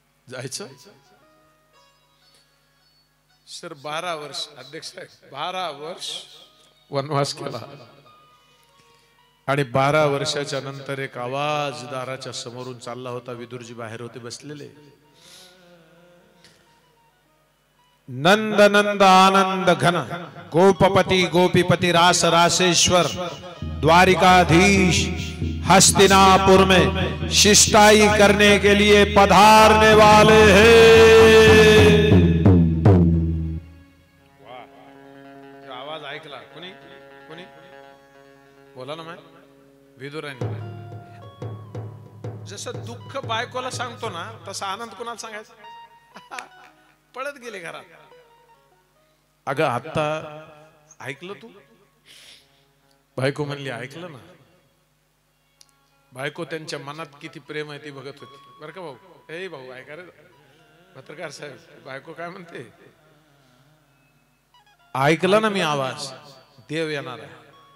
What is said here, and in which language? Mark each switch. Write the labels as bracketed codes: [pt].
[mr] जायचं सर. 12 वर्ष अध्यक्ष साहेब, 12 वर्ष वनवास केला. आणि 12 वर्षाच्या नंतर एक आवाज दाराच्या समोरून चालला होता. विदुरजी बाहेर होते बसलेले. [hi] नंद नंद आनंद घन, गोपपति गोपीपति रास रासेश्वर, द्वारिकाधीश हस्तिनापुर में शिष्टाई करने के लिए पधारने वाले हैं. [mr] वाह, आवाज ऐकला कोणी कोणी बोला ना. मैं विदुराने जसं दुःख बायकोला सांगतो ना तसा आनंद कोणाला सांगायचा पळत गेले घरात अगं आता ऐकलं तू बायको म्हणली ऐकलं ना बायको त्यांच्या मनात किती प्रेम आहे ती बघत होती बरं का भाऊ हे भाऊ ऐका रे पत्रकार साहेब बायको काय म्हणते ऐकला ना मी आवाज देव येणार आहे